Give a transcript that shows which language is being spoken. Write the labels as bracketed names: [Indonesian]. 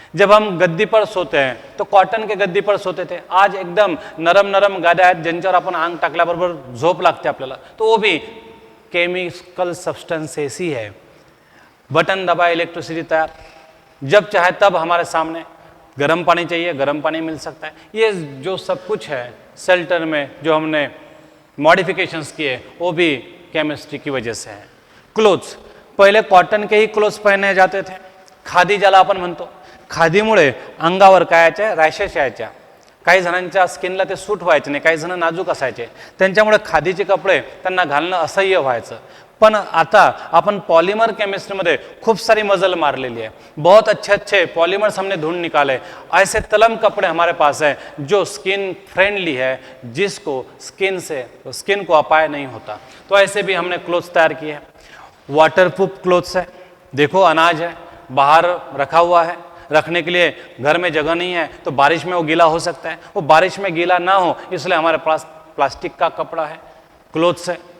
[Hindi] जब हम गद्दी पर सोते हैं तो कॉटन के गद्दी पर सोते थे, आज [Marathi] एकदम नरम नरम गाद्या आहेत ज्यांच्यावर आपण अंग टाकल्याबरोबर झोप लागते आपल्याला, [Hindi] तो वो भी केमिकल सब्सटेंस ऐसी है। बटन दबाए इलेक्ट्रिसिटी तैयार, जब चाहे तब हमारे सामने गर्म पानी चाहिए, गर्म पानी मिल सकता है। ये जो सब कुछ है शेल्टर में जो हमने मॉडिफिकेशंस किए वो भी केमिस्ट्री की वजह से है। क्लोथ्स, पहिले कॉटन के ही क्लोथ्स पहने जाते थे। [Marathi] खादी ज्याला आपण म्हणतो, खादीमुळे अंगावर काय यायच्या, रॅशेस यायच्या, काही जणांच्या स्किनला ते सूट व्हायचे नाही, काही जण नाजूक असायचे, त्यांच्यामुळे खादीचे कपडे त्यांना घालणं असह्य व्हायचं। [Hindi] पण आता अपन पॉलीमर केमिस्ट्री में खूब सारी मजल मार ली है, बहुत अच्छे अच्छे पॉलीमर्स हमने ढूंढ निकाले, ऐसे तलम कपड़े हमारे पास है जो स्किन फ्रेंडली है, जिसको स्किन को अपाय नहीं होता। तो ऐसे भी हमने क्लोथ्स तैयार किए हैं। वाटरप्रूफ क्लोथ्स है, देखो अनाज है बाहर रखा हुआ है, रखने के लिए घर में जगह नहीं है तो बारिश में वो गीला हो सकता है, वो बारिश में गीला ना हो इसलिए हमारे पास प्लास्टिक का कपड़ा है, क्लोथ्स है।